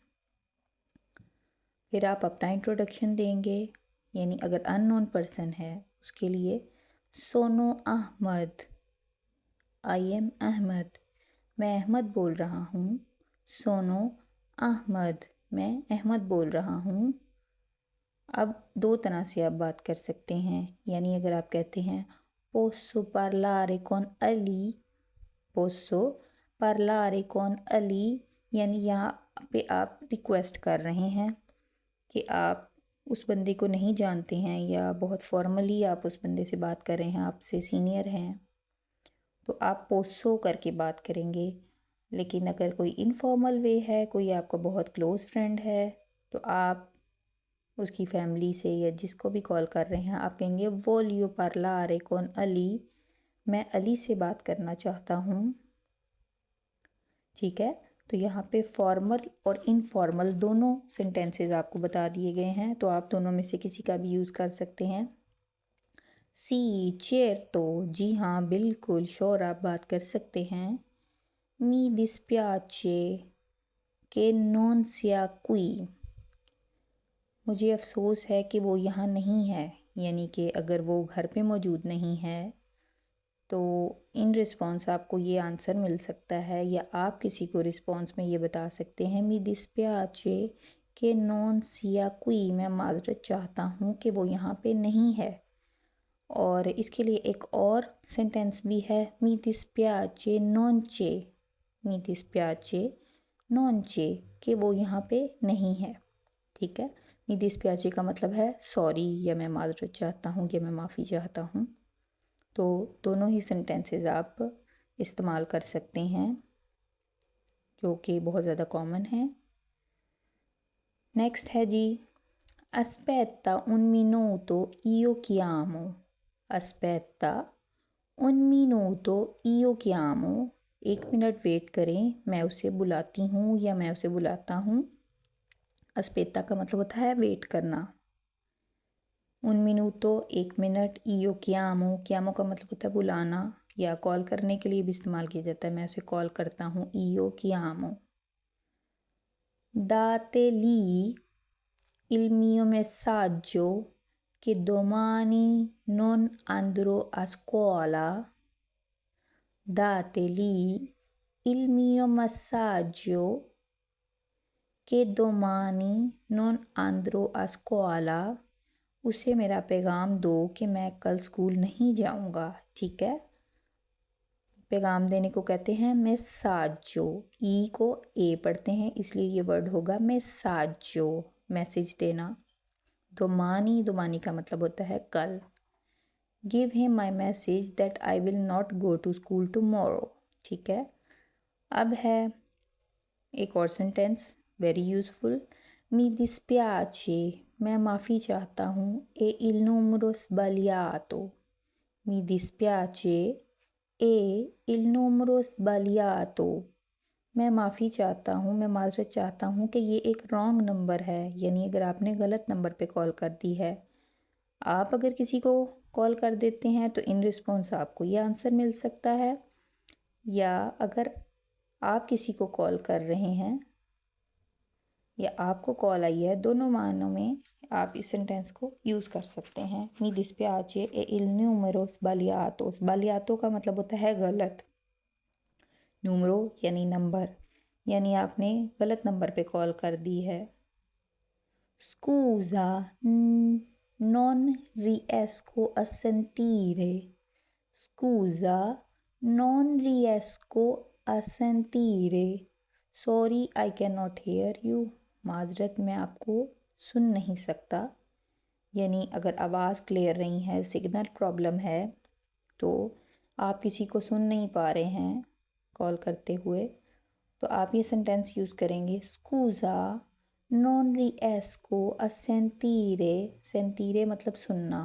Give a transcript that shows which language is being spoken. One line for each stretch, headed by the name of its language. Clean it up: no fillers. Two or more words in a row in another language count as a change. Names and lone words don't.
Hindi: फिर आप अपना इंट्रोडक्शन देंगे, यानी अगर अननोन पर्सन है उसके लिए सोनो अहमद,
English: I am
Hindi: अहमद, मैं अहमद बोल रहा हूँ। सोनो अहमद, मैं अहमद बोल रहा हूँ। अब दो तरह से आप बात कर सकते हैं, यानी अगर आप कहते हैं
Italian: posso parlare con
Hindi: अली,
Italian: posso parlare con
Hindi: अली, यानी यहाँ पे आप रिक्वेस्ट कर रहे हैं कि आप उस बंदे को नहीं जानते हैं या बहुत फॉर्मली आप उस बंदे से बात कर रहे हैं, आपसे सीनियर हैं, तो आप पोसो करके बात करेंगे। लेकिन अगर कोई
English: informal way
Hindi: है, कोई आपका बहुत
English: close friend
Hindi: है, तो आप उसकी फैमिली से या जिसको भी कॉल कर रहे हैं आप कहेंगे
Italian: voglio parlare con
Hindi: अली, मैं अली से बात करना चाहता हूँ। ठीक है, तो यहाँ पे फॉर्मल और इनफॉर्मल दोनों सेंटेंसेस आपको बता दिए गए हैं, तो आप दोनों में से किसी का भी यूज़ कर सकते हैं।
Italian: sì certo,
Hindi: तो जी हाँ बिल्कुल श्योर आप बात कर सकते हैं।
Italian: मी dispiace che non sia qui,
Hindi: मुझे अफ़सोस है कि वो यहाँ नहीं है, यानी कि अगर वो घर पे मौजूद नहीं है तो
English: in response
Hindi: आपको ये आंसर मिल सकता है, या आप किसी को रिस्पॉन्स में ये बता सकते हैं
Italian: mi dispiace che non sia qui,
Hindi: मैं माजरत चाहता हूँ कि वो यहाँ पे नहीं है। और इसके लिए एक और सेंटेंस भी है
Italian: mi dispiace non c'è, mi dispiace non c'è
Hindi: कि वो यहाँ पे नहीं है। ठीक है,
Italian: mi dispiace
Hindi: का मतलब है सॉरी, या मैं माजरत चाहता हूँ या मैं माफ़ी चाहता हूँ। तो दोनों ही सेंटेंसेस आप इस्तेमाल कर सकते हैं, जो कि बहुत ज़्यादा कॉमन है। नेक्स्ट है जी
Italian: aspetta un minuto io chiamo, aspetta un minuto io chiamo,
Hindi: एक मिनट वेट करें मैं उसे बुलाती हूँ या मैं उसे बुलाता हूँ। अस्पेता का मतलब होता है वेट करना।
Italian: un minuto
Hindi: एक मिनट,
Italian: io chiamo,
Hindi: क्यामो का मतलब होता है बुलाना या कॉल करने के लिए भी इस्तेमाल किया जाता है, मैं उसे कॉल करता हूँ
Italian: io chiamo. date lì il mio messaggio che domani non andrò a scuola, date lì il mio messaggio che domani non andrò a scuola,
Hindi: उसे मेरा पैगाम दो कि मैं कल स्कूल नहीं जाऊंगा। ठीक है, पैगाम देने को कहते हैं मेसाजो, ई को ए पढ़ते हैं इसलिए ये वर्ड होगा मेसाजो, मैसेज देना। दोमानी, दोमानी का मतलब होता है कल।
English: give him my message that I will not go to school tomorrow.
Hindi: ठीक है, अब है एक और सेंटेंस
English: very useful.
Italian: mi dispiace,
Hindi: मैं माफ़ी चाहता हूँ।
Italian: è il numero sbagliato, mi dispiace è il numero sbagliato,
Hindi: मैं माफ़ी चाहता हूँ, मैं माजरत चाहता हूँ कि ये एक
English: wrong number
Hindi: है, यानी अगर आपने गलत नंबर पे कॉल कर दी है। आप अगर किसी को कॉल कर देते हैं तो
English: in response
Hindi: आपको ये आंसर मिल सकता है, या अगर आप किसी को कॉल कर रहे हैं या आपको कॉल आई है, दोनों मानों में आप इस सेंटेंस को यूज़ कर सकते हैं।
Italian: mi dispiace e il numero sbagliato,
Hindi: sbagliato का मतलब होता है गलत, numero यानी नंबर, यानी आपने गलत नंबर पे कॉल कर दी है।
Italian: Scusa, non riesco a sentire, scusa non riesco a sentire,
English: sorry I can not hear you,
Hindi: माजरत मैं आपको सुन नहीं सकता। यानी अगर आवाज़ क्लियर नहीं है,
English: signal problem
Hindi: है, तो आप किसी को सुन नहीं पा रहे हैं कॉल करते हुए, तो आप ये सेंटेंस यूज़ करेंगे
Italian: scusa non riesco a sentire,
Hindi: सेंटीरे मतलब सुनना।